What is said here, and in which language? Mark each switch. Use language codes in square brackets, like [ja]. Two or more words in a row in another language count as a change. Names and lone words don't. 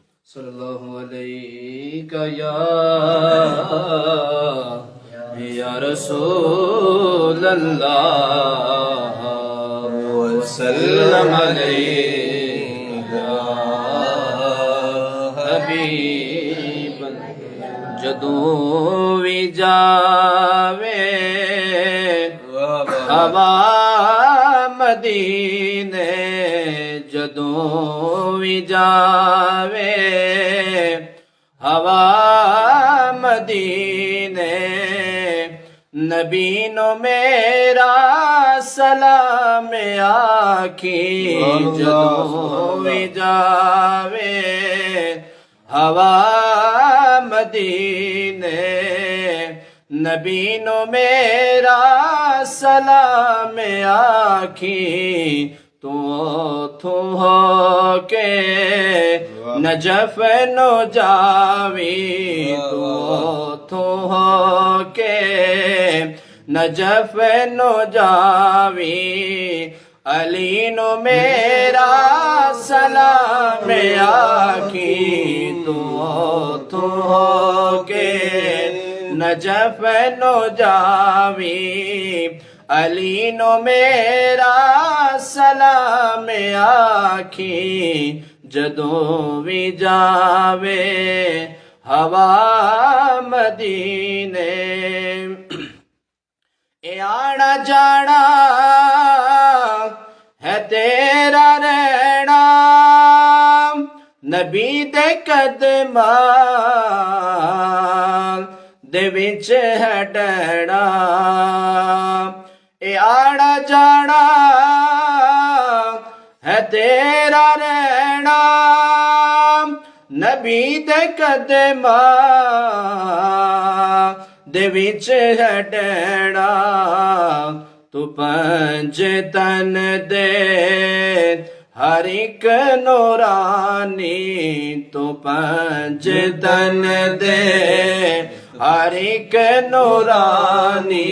[ar] صلی اللہ علیہ یا رسول اللہ وسلم علیہ [pa] حبیب جدوں وی جاوے ہوا مدینے جدوں وی جاوے ہوا مدینے نبی نو میرا سلام آکھی جدوں وی جاوے ہوا مدینے نبی نو میرا سلام آکھی تو ہو کے نجف نو جاوی تو ہو کے نجف نو جاوی علی نو میرا سلام آکھی تو ہو کے نجف نو جاوی علی نو میرا سلام آکھی جدوں وی جاوے ہوا مدینے اے آنا جانا ہے تیرا رہنا نبی دے قدمان دے وچ ہے ڈینا اے آنا جانا ہے تیرا رہنا نبی دے قدمان دے وچ ہے ڈینا تو پنج تن دے ہر ایک نورانی تو پنج تن دے ہر ایک نورانی